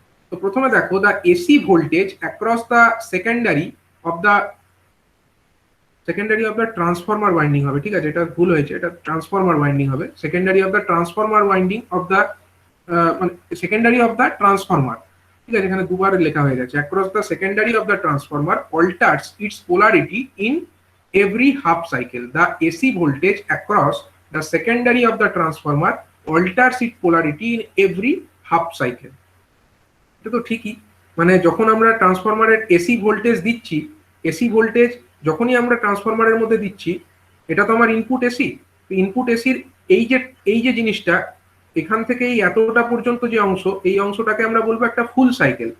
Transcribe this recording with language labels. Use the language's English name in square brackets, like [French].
[Bangla] তো প্রথমে দেখো, [English] the AC voltage across the secondary of the transformer winding [Bangla] হবে, ঠিক আছে, এটা ভুল হয়েছে, এটা ট্রান্সফরমার ওয়াইন্ডিং হবে। [English] secondary of the transformer winding of the মানে secondary of the transformer, [Bangla] ঠিক আছে, এখানে দুবার লেখা হয়ে গেছে। [English] Across the secondary of the transformer alters its polarity in every half cycle. The AC voltage across the secondary of the transformer alters its polarity in every half cycle. [Bangla] এটা তো ঠিকই, মানে যখন আমরা ট্রান্সফরমারের এসি ভোল্টেজ দিচ্ছি, এসি ভোল্টেজ যখনই আমরা ট্রান্সফরমারের মধ্যে দিচ্ছি, এটা তো আমার ইনপুট এসি, ইনপুট এসির এই যে জিনিসটা এখান থেকে এই এতটা পর্যন্ত যে অংশ, এই অংশটাকে আমরা বলবো একটা ফুল সাইকেল।